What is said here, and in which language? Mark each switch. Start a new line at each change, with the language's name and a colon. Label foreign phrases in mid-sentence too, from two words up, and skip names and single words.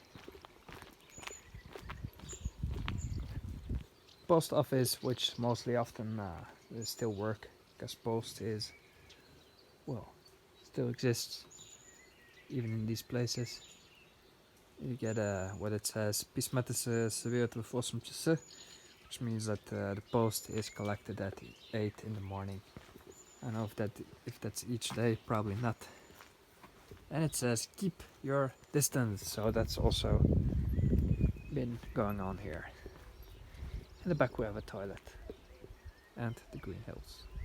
English: Post office, which mostly often they still work, because post is, well, still exists even in these places. You get what it says,
Bulgarian: письмата се събират в 8 часа,
English: which means that the post is collected at 8 in the morning. I don't know if that's each day, probably not. And it says keep your distance, so that's also been going on here. In the back we have a toilet and the green hills.